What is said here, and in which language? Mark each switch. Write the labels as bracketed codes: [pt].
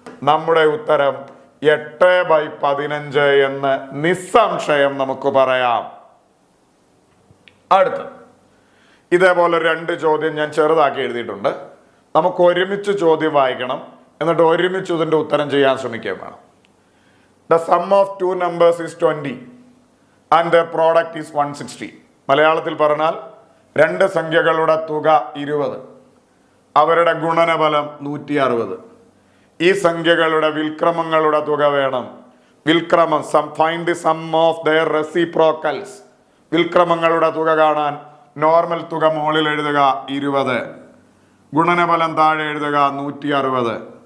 [ml] നമ്മുടെ ഉത്തരം 8/15 എന്ന് നിസ്സംശയം നമുക്ക് പറയാം. അടുത്ത് ഇതേപോലെ 2 ചോദ്യം ഞാൻ ചെറുതാക്കി എഴുതിയിട്ടുണ്ട്. നമുക്ക് ഒരുമിച്ച് ചോദ്യം വായിക്കണം, എന്നിട്ട് ഒരുമിച്ച് ഇതിന്റെ ഉത്തരം ചെയ്യാൻ ശ്രമിക്കുകയും വേണം. [en] The sum of 2 numbers is 20 and their product is 160. [ml] മലയാളത്തിൽ പറഞ്ഞാൽ 2 സംഖ്യകളുടെ തുക 20, അവരുടെ ഗുണനഫലം 160. ഈ സംഖ്യകളുടെ വിൽക്രമങ്ങളുടെ തുക വേണം. വിൽക്രമം [en] Find the sum of their reciprocals. [ml] വിൽക്രമങ്ങളുടെ തുക കാണാൻ നോർമൽ തുക മുകളിൽ എഴുതുക 20, ഗുണനഫലം താഴെ എഴുതുക 160.